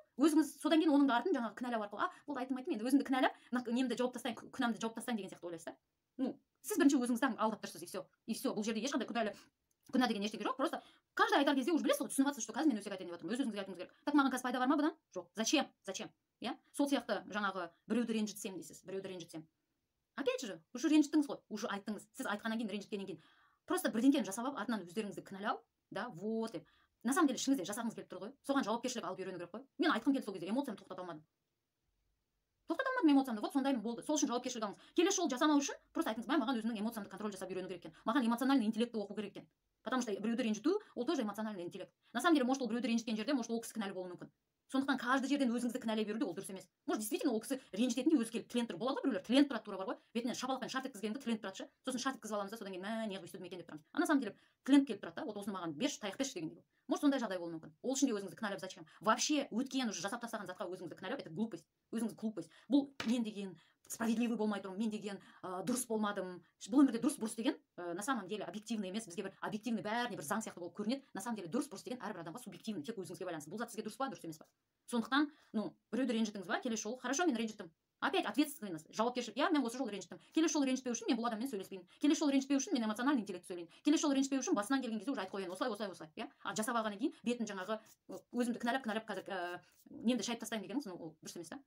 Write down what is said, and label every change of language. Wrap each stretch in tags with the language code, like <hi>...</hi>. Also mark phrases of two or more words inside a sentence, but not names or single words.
<kk>Өзіңіз содан кейін оның артын жаңағы кінәлау арқылы, болды айтым енді өзімді кінәлап, немді жауып тастайын, күнәмді жауып тастайын деген сияқты ойлайсыз да. Сіз бірінші өзіңізді алдап тұрсыз,</kk> <ru>и все.</ru> <kk>Бұл жерде ешқандай күнә деген ештеңе жоқ.</kk> <ru>Просто каждый</ru> <kk>айтар кезде уже білесіз ғой, түсініп жатсыз, что қазір мен өсек айтайын деп жатырмын. Өз өзіңізге айтуыңыз керек. Так маған қазір пайда бар ма бұдан? Жоқ. Зачем? Иә? Сол сияқты жаңағы біреуді ренжітсем дейсіз, біреуді ренжітсем.</kk> <ru>Опять же, уже</ru> <kk>ренжіттіңіз ғой, уже айттыңыз. Сіз айтқаннан кейін, ренжіткеннен кейін. Просто бірдеңкені жасап алып, артынан өздеріңізді кінәлау, да, вот деп.</kk> <ru>На самом деле</ru> <kk>ішіңізде жасағыңыз келіп тұр ғой. Соған жауапкершілік алып үйрену керек қой. Мен айтқым келді сол кезде, эмоциямды тоқтата алмадым. Эмоциямды, вот сондаймын болды. Сол үшін жауапкершілік алыңыз. Келесі жолы жасамау үшін просто айтыңыз, маған өзімнің эмоциямды контроль жасап үйрену керек екен. Маған эмоциональный интеллектті оқу керек екен.</kk> <ru>Потому что</ru> <kk>біреуді ренжіту, ол</kk> <ru>тоже эмоциональный интеллект. На самом деле, может,</ru> <kk>ол біреуді ренжіткен жерде, может, ол кісі кінәлі болуы мүмкін. Сондықтан каждый жерден өзіңізді кінәлай беруде ол дұрыс емес.</kk> <ru>Может, действительно</ru> <kk>ол кісі ренжітетіндей өзі келіп тіленіп тұр. Болады ғой біреулер тіленіп тұрады тура бар ғой. Бетінен шапалақпен шарт еткізгенді тіленіп тұрады ше. Сосын шарт еткізіп аламыз да, содан кейін неғып өйстедім екен деп тұрамыз.</kk> <ru>А на самом деле</ru> <kk>тіленіп келіп тұрады да, вот осыны маған берші, таяқ берші дегендей. Может, сондай жағдай болуы мүмкін. Ол үшін де өзіңізді кінәлап зачем? Вообще өткен уже жасап тастаған затқа өзіңізді кінәлау</kk> <ru>это глупость.</ru> <kk>Өзіңіз глупость. Бұл мен деген справедливый болмай тұрмын, мен деген дұрыс болмадым. Бұл өмірде дұрыс бұрыс деген</kk> <ru>на самом деле</ru> <kk>объективный емес, бізге бір объективный бәріне бір заң сияқты болып көрінеді.</kk> <ru>На самом деле</ru> <kk>дұрыс бұрыс деген әрбір адамға субъективный, тек өзіңізге байланысты. Бұл зат сізге дұрыс па, дұрыс емес па. Сондықтан, біреуді ренжіттіңіз ба, келесі жолы, хорошо, мен ренжіттім.</kk> <ru>Опять ответственность,</ru> <kk>жауапкершілік. Я мен осы жолы ренжіттім. Келесі жолы ренжітпеу үшін мен бұл адаммен сөйлеспеймін. Келесі жолы ренжітпеу үшін мен эмоциональный интеллектті сөйлеймін. Келесі жолы ренжітпеу үшін басынан келген кезде уже айтып қояйын, осылай, иә. Жасап алғаннан кейін бетін жаңағы өзімді кінәлап қазір немді шайып тастаймын дегеніңіз, ол дұрыс емес та.</kk>